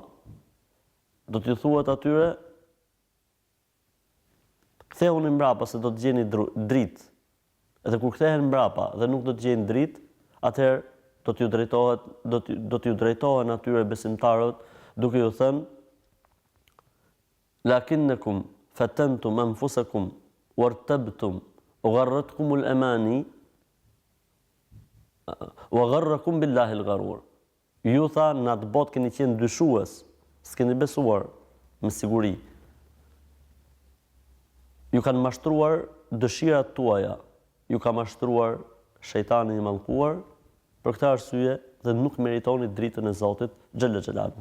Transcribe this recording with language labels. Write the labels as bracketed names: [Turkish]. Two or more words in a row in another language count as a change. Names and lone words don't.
[Albanian] Do t'ju thuhet atyre: ktheuni mbrapa se do të gjeni dritë. Edhe kur kthehen mbrapa dhe nuk do të gjejnë dritë, atëherë do t'ju drejtohen atyre besimtarët duke ju thënë: [Arabic] "ولكنكم فتنتم أنفسكم وارتبتم وغرتكم الأماني وغركم بالله الغرور. [Albanian] Ju tha në atë botë keni qenë dyshues, s'keni besuar me siguri. Ju kanë mashtruar dëshirat tuaja, ju ka mashtruar shejtani i mallkuar, për këtë arsye dhe nuk meritoni dritën e Zotit [Arabic] جل جلاله.